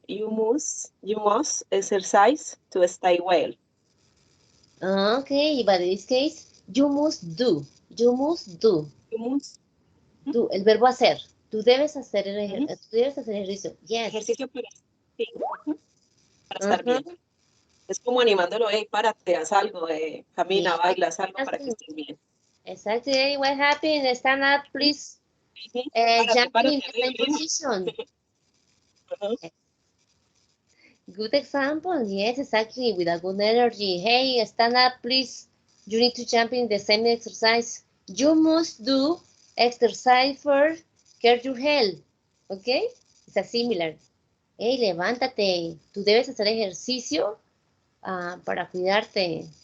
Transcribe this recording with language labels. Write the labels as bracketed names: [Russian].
[English] You must exercise to stay well. Okay, but in this case, you must do. You must do. You must [Spanish] Do, el verbo hacer. Tú debes hacer Ujú. tú debes hacer ejercicio. [English] Yes. [Spanish] ejercicio sí, para estar bien. Es como animándolo, hey, párate, haz algo, camina, baila, haz algo para que estés bien. [English] Exactly. Hey, what happened? Stand up, please. Jump in the same position. Good example. Yes, exactly. With a good energy. Hey, stand up, please. You need to jump in the same exercise. You must do exercise for care your health. Okay? It's a similar. Hey, [Spanish] levántate. Tú debes hacer ejercicio para cuidarte.